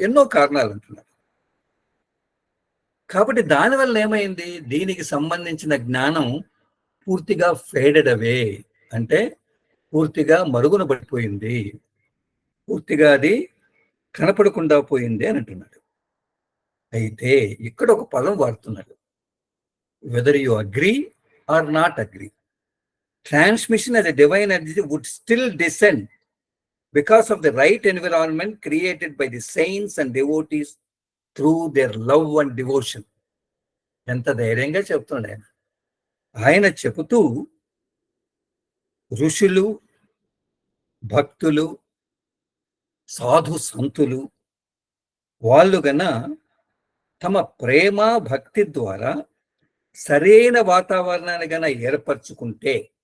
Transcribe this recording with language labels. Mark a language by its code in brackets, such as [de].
[te] ఎన్నో కారణాలు అంటున్నారు. కాబట్టి దానివల్ల ఏమైంది? దీనికి సంబంధించిన జ్ఞానం పూర్తిగా ఫేడెడ్ అవే, అంటే పూర్తిగా మరుగున పడిపోయింది, పూర్తిగా అది కనపడకుండా పోయింది అని అంటున్నాడు. అయితే ఇక్కడ ఒక పదం వాడుతున్నాడు, [en] Whether you agree or not agree, transmission as a divine energy would still descend because of the right environment created by the saints and devotees through their love and devotion. [te] ఎంత ధైర్యంగా చెప్తున్నాడు ఆయన. ఆయన చెబుతూ, ఋషులు, భక్తులు, సాధు సంతులు వాళ్ళు గన తమ ప్రేమ భక్తి ద్వారా సరైన వాతావరణాన్ని గన ఏర్పరచుకుంటే,